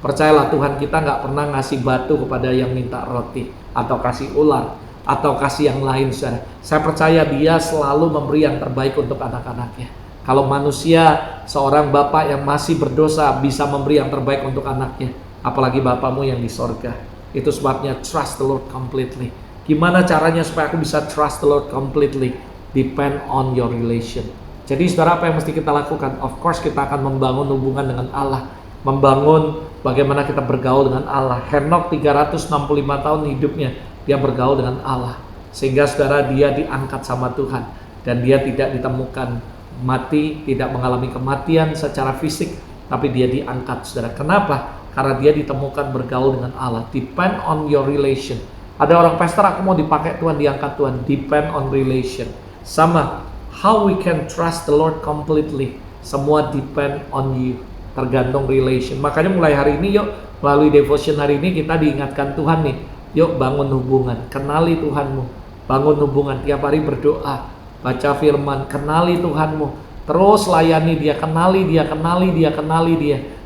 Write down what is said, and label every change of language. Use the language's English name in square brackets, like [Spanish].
[Indonesian] Percayalah, Tuhan kita nggak pernah ngasih batu kepada yang minta roti, atau kasih ular, atau kasih yang lain, saudara. Saya percaya Dia selalu memberi yang terbaik untuk anak-anaknya. Kalau manusia, seorang bapak yang masih berdosa bisa memberi yang terbaik untuk anaknya, apalagi Bapamu yang di sorga. Itu sebabnya [English] trust the Lord completely. [Indonesian] Gimana caranya supaya aku bisa trust the Lord completely? [English] Depend on your relation. [Indonesian] Jadi saudara, apa yang mesti kita lakukan? Of course kita akan membangun hubungan dengan Allah, membangun bagaimana kita bergaul dengan Allah. Henokh 365 tahun hidupnya dia bergaul dengan Allah, sehingga saudara dia diangkat sama Tuhan, dan dia tidak ditemukan mati, tidak mengalami kematian secara fisik, tapi dia diangkat, saudara. Kenapa? Karena dia ditemukan bergaul dengan Allah. [English] Depend on your relation. [Indonesian] Ada orang, pastor aku mau dipakai Tuhan, diangkat Tuhan. [English] Depend on relation. [Indonesian] Sama, [English] how we can trust the Lord completely. [Indonesian] Semua [English] depend on you, [Indonesian] tergantung relation. Makanya mulai hari ini yuk, melalui devotion hari ini kita diingatkan Tuhan nih, yuk bangun hubungan, kenali Tuhanmu, bangun hubungan, tiap hari berdoa, baca firman, kenali Tuhanmu, terus layani Dia, kenali Dia, kenali Dia, kenali Dia.